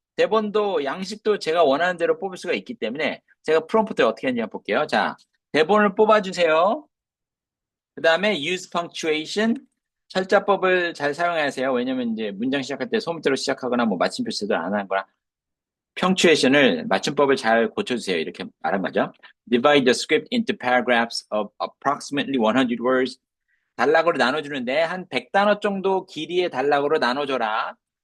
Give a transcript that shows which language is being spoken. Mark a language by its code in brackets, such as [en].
[ko] 대본도 양식도 제가 원하는 대로 뽑을 수가 있기 때문에 제가 프롬프트를 어떻게 하는지 한번 볼게요. 자, 대본을 뽑아주세요. 그 다음에 [en] use punctuation, [ko] 철자법을 잘 사용하세요. 왜냐면 이제 문장 시작할 때 소문대로 시작하거나 뭐 마침표 제대로 안 하거나 punctuation을 맞춤법을 잘 고쳐주세요. 이렇게 말한 거죠. [en] Divide the script into paragraphs of approximately 100 words. [ko] 단락으로 나눠주는데 한 100단어 정도 길이의 단락으로 나눠줘라.